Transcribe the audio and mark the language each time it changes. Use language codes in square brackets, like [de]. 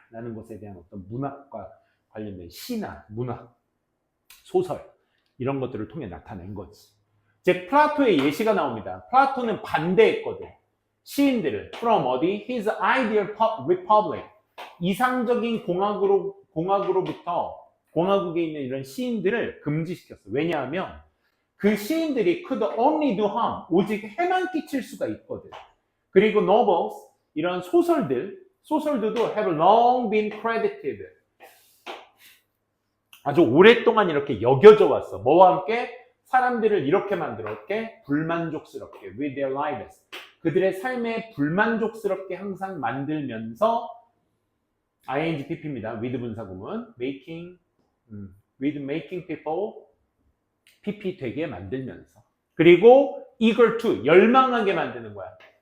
[ko] 라는 것에 대한 어떤 문학과 관련된 시나 문학, 소설 이런 것들을 통해 나타낸 거지. 즉 플라토의 예시가 나옵니다. 플라토는 반대했거든. 시인들을 from 어디? [en] His ideal republic. [ko] 이상적인 공화국으로부터 공화국에 있는 이런 시인들을 금지시켰어. 왜냐하면 그 시인들이 [en] could only do harm. [ko] 오직 해만 끼칠 수가 있거든. 그리고 [en] novels, [ko] 이런 소설들도 [en] have long been credited. [ko] 아주 오랫동안 이렇게 여겨져 왔어. 뭐와 함께? 사람들을 이렇게 만들었게 불만족스럽게 [en] with their lives. [ko] 그들의 삶에 불만족스럽게 항상 만들면서 ING-PP입니다. with 분사구문 [en] with making people PP [ko] 되게 만들면서 그리고 [en] eager to [ko] 열망하게 만드는 거야.